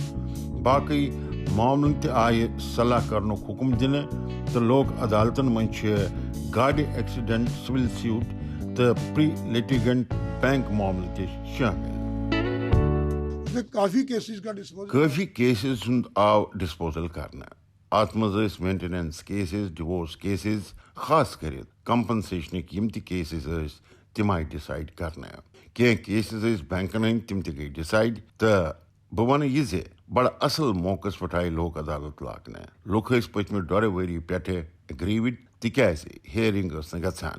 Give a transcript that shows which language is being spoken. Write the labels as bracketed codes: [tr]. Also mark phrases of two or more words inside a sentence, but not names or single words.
[ks] باقٕے معاملن تہِ آیہِ صلاح کرنُک حُکم دِنہٕ تہٕ لوک عدالتن منٛز چھِ گاڑِ [en] accident civil suit [ks] تہٕ [en] pre litigant bank [ks] معاملہٕ تہِ شٲمِل. کٲفی کیسز ہُنٛد آو ڈسپوزل کرنہٕ. اتھ منٛز ٲسۍ [en] maintenance cases, divorce cases, [ks] خاص کٔرِتھ کمپنسیشنٕکۍ یِم تہِ کیسز ٲسۍ تِم آیہِ ڈِسایڈ کرنہٕ. کینٛہہ کیسز ٲسۍ بینکن ہٕنٛدۍ تِم تہِ گٔیہِ ڈِسایڈ تہٕ بہٕ وَنہٕ یہِ زِ بڑٕ اصل موقعس پٮ۪ٹھ آیہِ لوک عدالت لاگنہٕ. لُکھ ٲسۍ پٔتمہِ 2 ؤری پٮ۪ٹھٕ اگریوِڈ تِکیازِ ہیئرنگ ٲس نہٕ گژھان.